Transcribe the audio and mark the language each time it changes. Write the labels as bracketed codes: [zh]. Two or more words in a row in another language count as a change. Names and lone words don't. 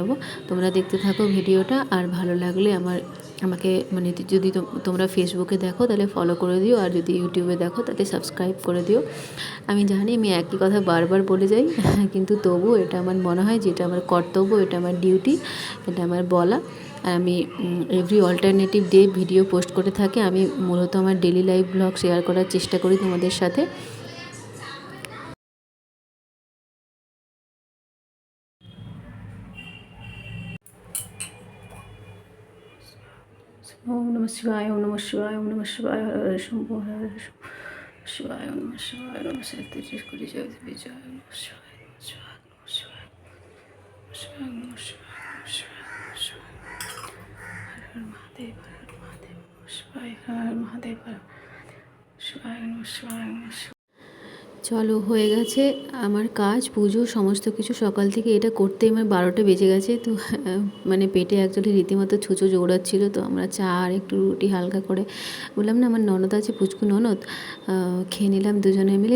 [bn] তোমরা দেখতে থাকো ভিডিওটা, আর ভালো লাগলে আমার আমাকে মানে যদি তোমরা ফেসবুকে দেখো তাহলে ফলো করে দিও, আর যদি ইউটিউবে দেখো তাহলে সাবস্ক্রাইব করে দিও। আমি জানি আমি একই কথা বারবার বলে যাই, কিন্তু তবুও এটা আমার মনে হয় যে এটা আমার কর্তব্য, এটা আমার ডিউটি, এটা আমার বলা। আর আমি [en] every alternative day video post [bn] করে থাকি। আমি মূলত আমার [en] daily life blog [bn] শেয়ার করার চেষ্টা করি তোমাদের সাথে। [sa] ওম নমঃ শিবায়, ওম নমঃ শিবায়, ওম নমঃ শিবায়, হর হর শম্ভু, হর হর শম্ভু শিবায়, ওম নমঃ শিবায়, নমঃ তেজস করি জয় বিজয়, ওম নমঃ শিবায়, নমঃ শিবায়, নমঃ শিবায়, নমঃ শিবায়, নমঃ শিবায়, নমঃ শিবায়, হর হর মহাদেব, হর হর মহাদেব, নমঃ শিবায়, হর হর মহাদেব, হর শিবায়, নমঃ শিবায়, নমঃ শিবায়। [bn] চলো, হয়ে গেছে আমার কাজ, পুজো সমস্ত কিছু। সকাল থেকে এটা করতে আমার 12টা বেজে গেছে। তো মানে পেটে অ্যাকচুয়ালি রীতিমতো ছুঁচো জৌড়াচ্ছিলো। তো আমরা চা আর একটু রুটি হালকা করে, বললাম না আমার ননদ আছে, পুচকু ননদ, খেয়ে নিলাম দুজনে মিলে।